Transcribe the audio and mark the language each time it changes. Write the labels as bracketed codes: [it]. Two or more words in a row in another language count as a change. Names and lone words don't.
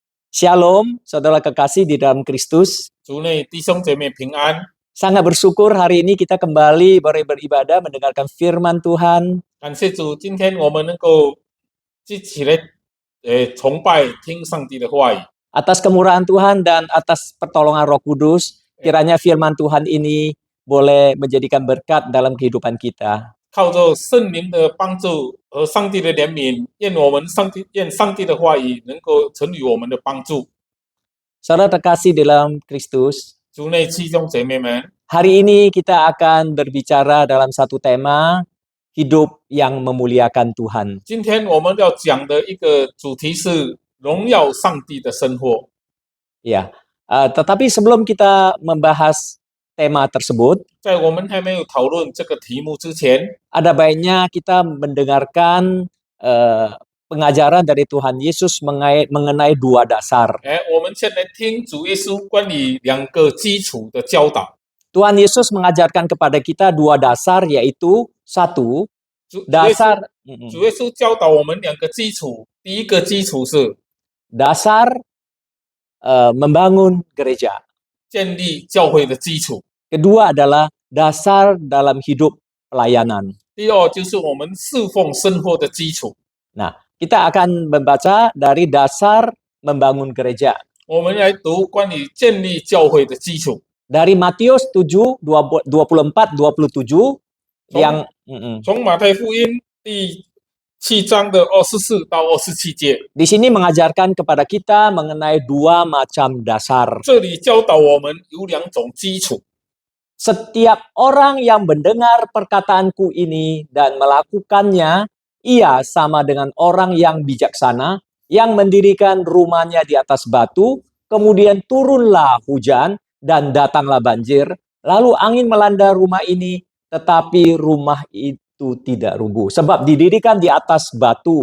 [id] Shalom, saudara kekasih di dalam Kristus. [zh] 族内弟兄姐妹平安， [id] Sangat bersyukur hari ini kita kembali beribadah mendengarkan firman Tuhan. [zh] 感谢主，今天我们能够一起来崇拜听上帝的话语。 [id] Atas kemurahan Tuhan dan atas pertolongan Roh Kudus, kiranya firman Tuhan ini boleh menjadikan berkat dalam kehidupan kita. [zh] 靠着圣灵的帮助和上帝的怜悯，愿上帝的话语能够成为我们的帮助。 [id] Saudara terkasih dalam Kristus, [zh] 族内弟兄姐妹们， [id] hari ini kita akan berbicara dalam satu tema, hidup yang memuliakan Tuhan. [zh] 今天我们要讲的一个主题是荣耀上帝的生活。 [id] Ya, tetapi sebelum kita membahas tema tersebut, [zh] 在我们还没有讨论这个题目之前， [id] ada baiknya kita mendengarkan pengajaran dari Tuhan Yesus mengenai dua dasar. [zh] 我们先来听主耶稣关于两个基础的教导。 [id] Tuhan Yesus mengajarkan kepada kita dua dasar, yaitu satu, [zh] 主 [id] dasar [zh] 主耶稣教导我们两个基础，第一个基础是 [id] dasar membangun gereja. [zh] 建立教会的基础， [id] Kedua adalah dasar dalam hidup pelayanan. [zh] 第二就是我们侍奉生活的基础。 [id] Nah, kita akan membaca dari dasar membangun gereja. [zh] 我们来读关于建立教会的基础， [id] Dari Matius 7, 24, 27, yang [zh] 从马太福音第7章的24到27节， [id] di sini mengajarkan kepada kita mengenai dua macam dasar. [zh] 这里教导我们有两种基础。 [id] Setiap orang yang mendengar perkataanku ini dan melakukannya, ia sama dengan orang yang bijaksana yang mendirikan rumahnya di atas batu, kemudian turunlah hujan dan datanglah banjir, lalu angin melanda rumah ini, tetapi rumah itu tidak rubuh, sebab didirikan di atas batu.